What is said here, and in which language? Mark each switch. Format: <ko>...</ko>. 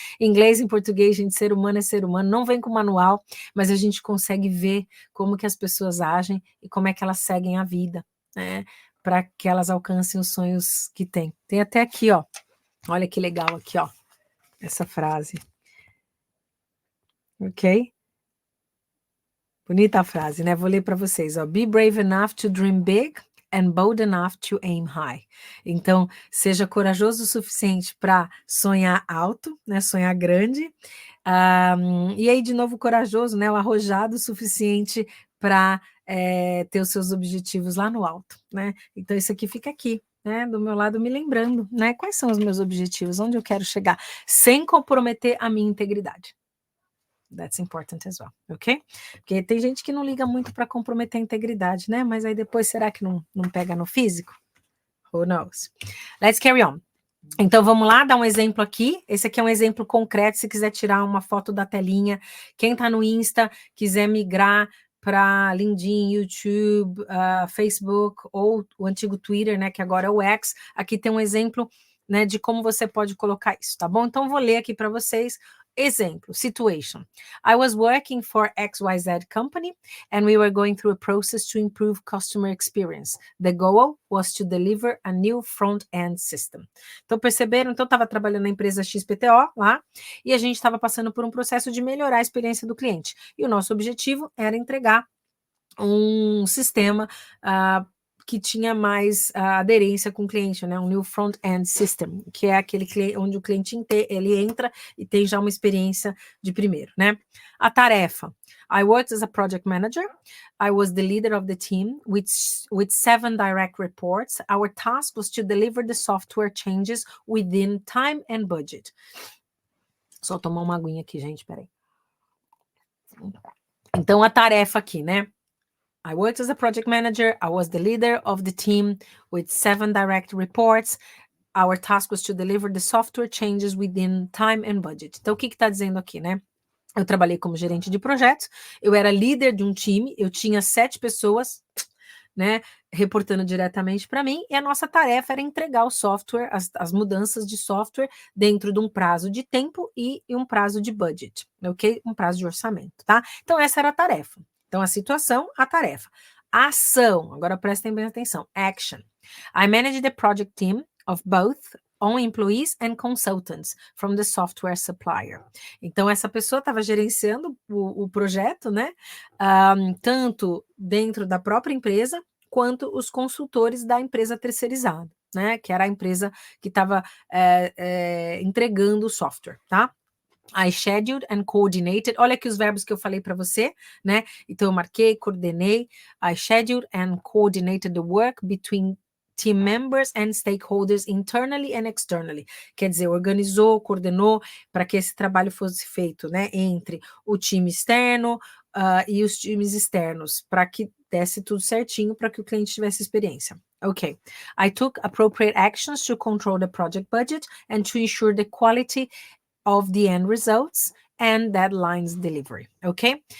<pt>Em inglês, em português, gente, ser humano é ser humano, não vem com manual, mas a gente consegue ver como que as pessoas agem e como é que elas seguem a vida, né? Para que elas alcancem os sonhos que têm. Tem até aqui, ó. Olha que legal aqui, ó. Essa frase. Ok? Bonita a frase, né? Vou ler para vocês. Ó.</pt> <en>Be brave enough to dream big and bold enough to aim high.</en> <pt>Então, seja corajoso o suficiente para sonhar alto, né? Sonhar grande. E aí, de novo, corajoso, né? O arrojado o suficiente para ter os seus objetivos lá no alto, né? Então, isso aqui fica aqui. Né, do meu lado, me lembrando, né, quais são os meus objetivos, onde eu quero chegar, sem comprometer a minha integridade.</pt> <en>That's important as well, ok?</en> <pt>Porque tem gente que não liga muito para comprometer a integridade, né? Mas aí depois, será que não pega no físico?</pt> <en>Who knows? Let's carry on.</en> <pt>Então, vamos lá, dar um exemplo aqui. Esse aqui é um exemplo concreto, se quiser tirar uma foto da telinha. Quem está no Insta, quiser migrar para LinkedIn, YouTube, Facebook ou o antigo Twitter, né, que agora é o X. Aqui tem um exemplo né, de como você pode colocar isso, tá bom? Então, vou ler aqui para vocês. Exemplo, situation.</pt> <en>I was working for XYZ company and we were going through a process to improve customer experience. The goal was to deliver a new front-end system.</en> <pt>Então, perceberam? Então, eu estava trabalhando na empresa XPTO lá e a gente estava passando por um processo de melhorar a experiência do cliente. E o nosso objetivo era entregar um sistema que tinha mais aderência com o cliente, né? Um new front-end system, que é aquele onde o cliente ele entra e tem já uma experiência de primeiro, né? A tarefa.</pt> <en>I worked as a project manager. I was the leader of the team with 7 direct reports. Our task was to deliver the software changes within time and budget.</en> <pt>Só tomar uma aguinha aqui, gente, peraí. Então, a tarefa aqui, né?</pt> <en>I worked as a project manager. I was the leader of the team with 7 direct reports. Our task was to deliver the software changes within time and budget.</en> <pt>Então, o que está dizendo aqui, né? Eu trabalhei como gerente de projetos, eu era líder de um time, eu tinha 7 pessoas, né, reportando diretamente para mim, e a nossa tarefa era entregar o software, as mudanças de software dentro de um prazo de tempo e um prazo de budget, ok? Um prazo de orçamento, tá? Então, essa era a tarefa. Então, a situação, a tarefa. A ação, agora prestem bem atenção.</pt> <en>Action. I manage the project team of both own employees and consultants from the software supplier.</en> <pt>Então, essa pessoa estava gerenciando o projeto, né? Tanto dentro da própria empresa, quanto os consultores da empresa terceirizada, né? Que era a empresa que estava entregando o software, tá?</pt> <en>I scheduled and coordinated.</en> <pt>Olha aqui os verbos que eu falei para você, né? Então, eu marquei, coordenei.</pt> <en>I scheduled and coordinated the work between team members and stakeholders internally and externally.</en> <pt>Quer dizer, organizou, coordenou para que esse trabalho fosse feito, né? Entre o time externo e os times externos, para que desse tudo certinho, para que o cliente tivesse experiência.</pt> <en>Okay. I took appropriate actions to control the project budget and to ensure the quality of the end results and deadlines delivery, ok?</en>